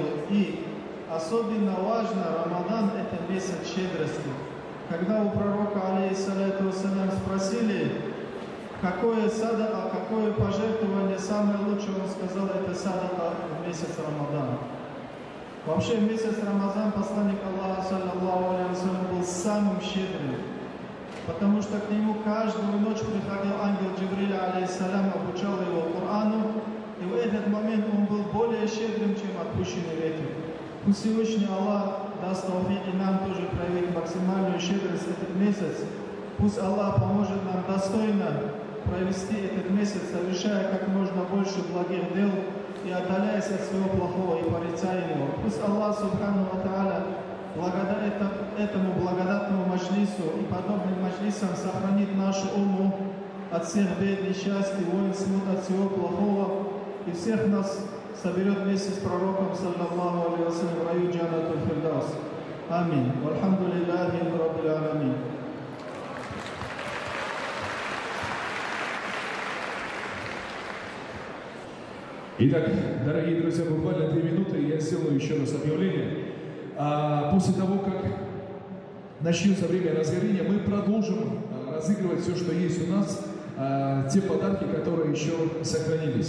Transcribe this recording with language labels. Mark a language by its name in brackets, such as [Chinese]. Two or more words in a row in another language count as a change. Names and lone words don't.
[Russian] И особенно важно, Рамадан — это месяц щедрости. Когда у пророка, [Arabic] عليه الصلاة والسلام, [Russian] спросили, какое садака, какое пожертвование самое лучшее, он сказал, это садака в месяц Рамадан. Вообще, в месяц Рамадан посланник Аллаха, [Arabic] صلى الله عليه وسلم, [Russian] был самым щедрым, потому что к нему каждую ночь приходил ангел Джибриль, алейхиссалям, обучал его Корану, и в этот момент он был более щедрым, чем отпущенный ветер. Пусть Всевышний Аллах даст тауфик и нам тоже проявить максимальную щедрость этот месяц. Пусть Аллах поможет нам достойно провести этот месяц, совершая как можно больше благих дел и отдаляясь от всего плохого и порицаемого. Пусть Аллах, [Arabic] سبحانه وتعالى, [Russian] благодаря этому благодатному маджлису и подобным маджлисам сохранит нашу умму от всех бед, несчастий, войн, смут, от всего плохого, и всех нас соберет вместе с пророком, [Arabic] صلى الله عليه وسلم, [Russian] в раю [Arabic] جنة الفردوس. [Russian] Аминь. [Arabic] والحمد لله رب العالمين. [Russian] Итак, дорогие друзья, буквально 2 минуты, и я сделаю еще раз объявление. После того, как начнется время разгорения, мы продолжим разыгрывать все, что есть у нас, те подарки, которые еще сохранились.